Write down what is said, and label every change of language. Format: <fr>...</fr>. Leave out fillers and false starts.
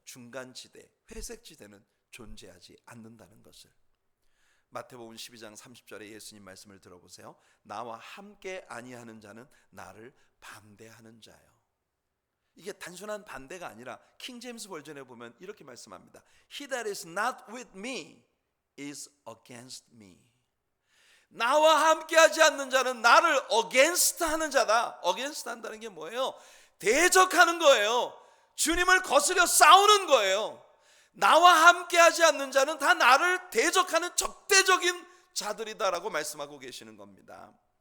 <ko>중간지대, 회색지대는 존재하지 않는다는 것을. 마태복음 12장 30절에 예수님 말씀을 들어보세요. 나와 함께 아니하는 자는 나를 반대하는 자요. 이게 단순한 반대가 아니라 킹제임스 버전에 보면 이렇게 말씀합니다.</ko> <en>He that is not with me is against me.</en> <ko>나와 함께하지 않는 자는 나를 against 하는 자다. against 한다는 게 뭐예요? 대적하는 거예요. 주님을 거스려 싸우는 거예요. 나와 함께하지 않는 자는 다 나를 대적하는 적대적인 자들이다라고 말씀하고 계시는 겁니다.</ko>